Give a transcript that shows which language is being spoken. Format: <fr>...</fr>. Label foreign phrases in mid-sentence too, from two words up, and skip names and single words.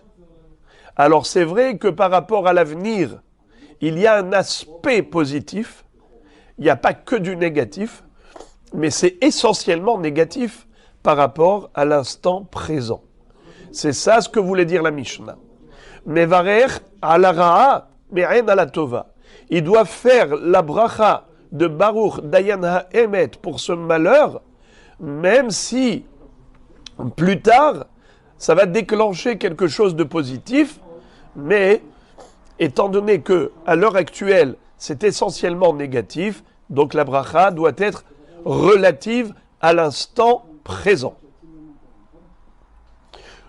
<fr>Alors c'est vrai que par rapport à l'avenir, il y a un aspect positif. Il n'y a pas que du négatif, mais c'est essentiellement négatif par rapport à l'instant présent. C'est ça ce que voulait dire la Mishnah.</fr> <he>מברך על הרעה מעין הטובה.</he> <fr>Il doit faire la bracha de</fr> <he>ברוך דיין האמת</he> <fr>pour ce malheur, même si plus tard, ça va déclencher quelque chose de positif, mais étant donné que à l'heure actuelle, c'est essentiellement négatif, donc la bracha doit être relative à l'instant présent.</fr>